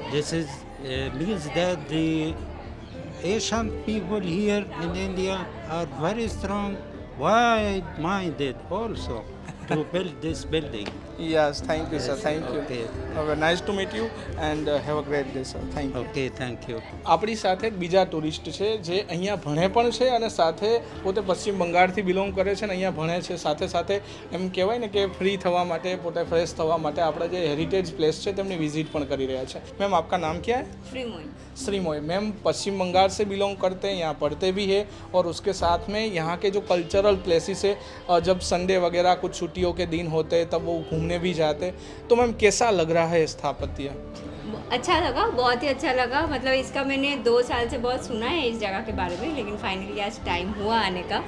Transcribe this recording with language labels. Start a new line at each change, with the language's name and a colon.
English: This is means that the Asian people here in India are very strong, wide-minded also to build this building. Yes. Thank you sir. Yes, Thank you. okay. Nice to meet you and have a great day sir. Thank you. Okay, thank you.
Gujarati: આપણી સાથે એક બીજા tourist છે જે અહીંયા ભણે પણ છે અને સાથે પોતે પશ્ચિમ બંગાળથી બિલોંગ કરે છે અને અહીંયા ભણે છે. સાથે સાથે એમ કહેવાય ને કે ફ્રી થવા માટે, પોતે ફ્રેશ થવા માટે આપણા જે હેરિટેજ પ્લેસ છે તેમની વિઝિટ પણ કરી રહ્યા છે.
Hindi: मैम आपका नाम क्या है? Frimoy. श्रीमोय. मैम पश्चिम बंगाल से बिलोंग करते हैं, यहाँ पढ़ते भी है और उसके साथ में यहाँ के जो कल्चरल प्लेसेस है, जब संडे वगैरह कुछ छुट्टी छुट्टियों के दिन होते तब वो घूमने भी जाते। तो मैम कैसा लग रहा है स्थापत्य? अच्छा लगा, बहुत ही अच्छा लगा। मतलब इसका मैंने 2 साल से बहुत सुना है इस जगह के बारे में, लेकिन फाइनली आज टाइम हुआ आने का।